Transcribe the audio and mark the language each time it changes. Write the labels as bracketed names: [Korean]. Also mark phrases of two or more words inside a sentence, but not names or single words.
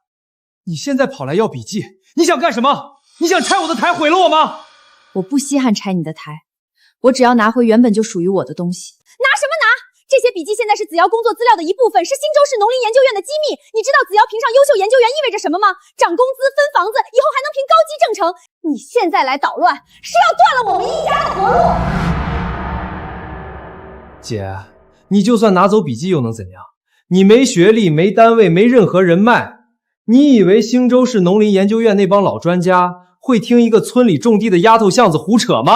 [Chinese] 你現在跑來要筆記，你想幹什麼？你想拆我的台，毀了我嗎？我不稀罕拆你的台，我只要拿回原本就屬於我的東西。拿什麼拿？這些筆記現在是子瑤工作資料的一部分，是新州市農林研究院的機密。你知道子瑶評上優秀研究員意味着什麼嗎？漲工資、分房子，以後還能評高級正成。你現在來搗亂，是要斷了我們一家的活路。姐，你就算拿走筆記又能怎樣？你沒學歷、沒單位、沒任何人脈，你以為新州市農林研究院那幫老專家會聽一個村裡種地的丫頭巷子胡扯嗎？